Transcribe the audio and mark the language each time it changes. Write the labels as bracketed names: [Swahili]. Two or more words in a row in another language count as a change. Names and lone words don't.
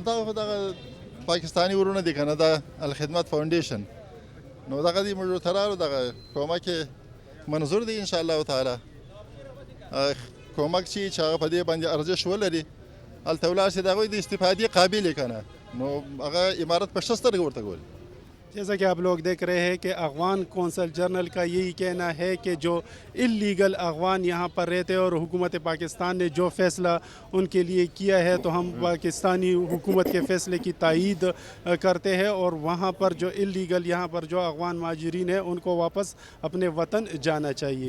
[Pashto] دغه خو دغه پاکستاني ورونه دي که نه، د الخدمت فاونډیشن، نو دغه دي موږ ورته راغلو، دغه کومک یې منظور دی [Arabic] انشاءالله تعالی. [Pashto] کومک چې هغه په دې باندې ارزش ولري هلته ولاړ شي، د هغوی د استفادې قابل یې که نه، نو هغه امارت په ښه سترګه ورته ګوري. [Urdu] جیسا کہ آپ لوگ دیکھ رہے ہیں کہ افغان کونسل جنرل کا یہی کہنا ہے کہ جو اللیگل افغان یہاں پر رہتے ہیں اور حکومت پاکستان نے جو فیصلہ ان کے لیے کیا ہے تو ہم پاکستانی حکومت کے فیصلے کی تائید کرتے ہیں، اور وہاں پر جو اللیگل یہاں پر جو افغان مہاجرین ہیں ان کو واپس اپنے وطن جانا چاہیے۔